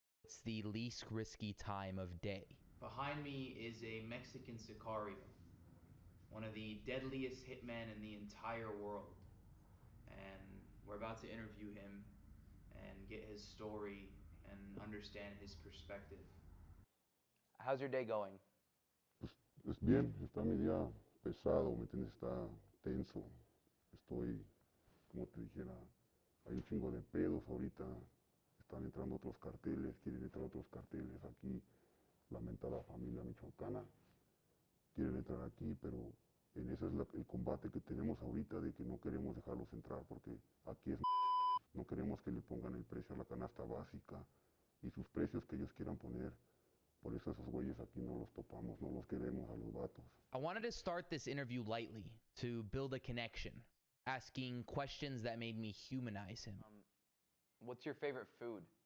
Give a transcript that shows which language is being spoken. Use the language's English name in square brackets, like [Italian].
[English] It's the least risky time of day. Behind me is a Mexican sicario, one of the deadliest hitmen in the entire world. And we're about to interview him and get his story and understand his perspective. How's your day going? [Spanish] Pues bien, está mi día pesado, ¿me entiendes? Está tenso. Estoy, como te dijera, hay un chingo de pedos ahorita. Están entrando otros carteles, quieren entrar otros carteles aquí. La mentada familia michoacana quieren entrar aquí, pero en ese es el combate que tenemos ahorita de que no queremos dejarlos entrar porque aquí es no queremos que le pongan el precio a la canasta básica y sus precios que ellos quieran poner. Por eso esos güeyes aquí no los topamos, no los queremos a los vatos. [English] I wanted to start this interview lightly, to build a connection, asking questions that made me humanize him. What's your favorite food?